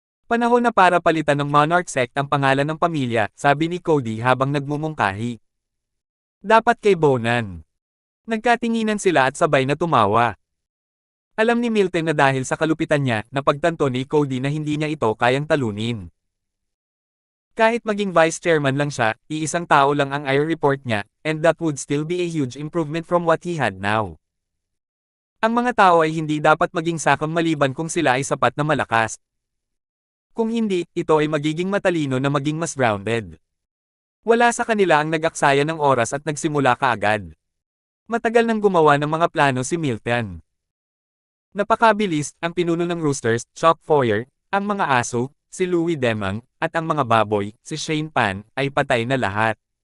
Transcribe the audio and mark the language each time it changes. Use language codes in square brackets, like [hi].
[tl] Panahon na para palitan ng Monarch sect ang pangalan ng pamilya, sabi ni Cody habang nagmumungkahi. Dapat kay Bonan. Nagkatinginan sila at sabay na tumawa. Alam ni Milton na dahil sa kalupitan niya, napagtanto ni Cody na hindi niya ito kayang talunin. Kahit maging vice chairman lang siya, iisang tao lang ang IR report niya, [en] and that would still be a huge improvement from what he had now. [tl] Ang mga tao ay hindi dapat maging sakam maliban kung sila ay sapat na malakas. Kung hindi, ito ay magiging matalino na maging mas grounded. Wala sa kanila ang nag-aksaya ng oras at nagsimula kaagad. Matagal nang gumawa ng mga plano si Milton. Napakabilis, ang pinuno ng Roosters, Chuck Foyer, ang mga aso, si Louis Demang, at ang mga baboy, si Shane Pan, ay patay na lahat.